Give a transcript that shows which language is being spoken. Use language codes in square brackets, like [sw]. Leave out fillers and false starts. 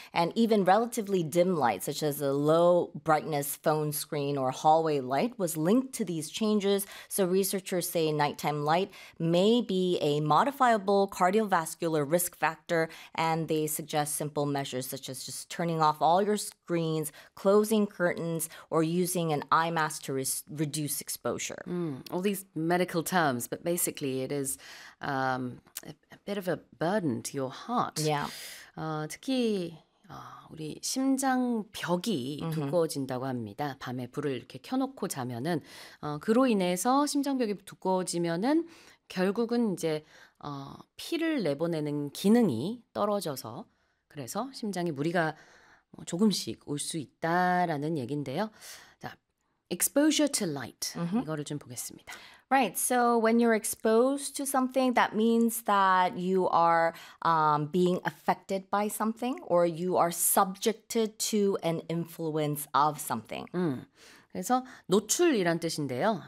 [en] And even relatively dim light, such as a low brightness phone screen or hallway light, was linked to these changes, so researchers say nighttime light may be a modifiable cardiovascular risk factor, and they suggest simple measures such as just turning off all your screens, closing curtains, or using an eye mask to reduce exposure. All these medical terms, but basically it is a bit of a burden to your heart. Yeah. [ko] 특히 우리 심장 벽이 두꺼워진다고 합니다. 밤에 불을 이렇게 켜놓고 자면은 그로 인해서 심장벽이 두꺼워지면은 결국은 이제 피를 내보내는 기능이 떨어져서 그래서 심장에 무리가 조금씩 올 수 있다라는 얘긴데요. 자, [en] exposure to light [ko] 이거를 좀 보겠습니다. [en] Right, so when you're exposed to something, that means that you are being affected by something or you are subjected to an influence of something. [ko] 그래서 노출이란 뜻인데요.